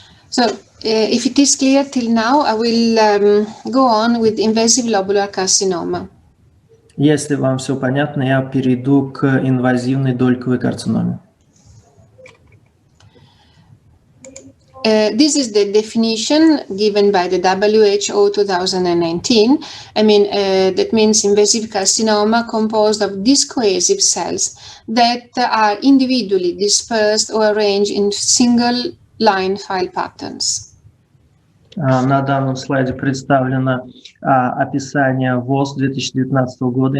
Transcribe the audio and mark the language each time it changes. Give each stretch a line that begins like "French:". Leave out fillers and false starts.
English: So, if it is clear till now, I will go on with invasive lobular carcinoma.
Russian: Если вам все понятно, я перейду к инвазивной дольковой карциноме.
English: This is the definition given by the WHO 2019. I mean, that means invasive carcinoma composed of discohesive cells that are individually dispersed or arranged in single line file patterns.
Russian: На данном слайде представлено описание ВОЗ 2019 года.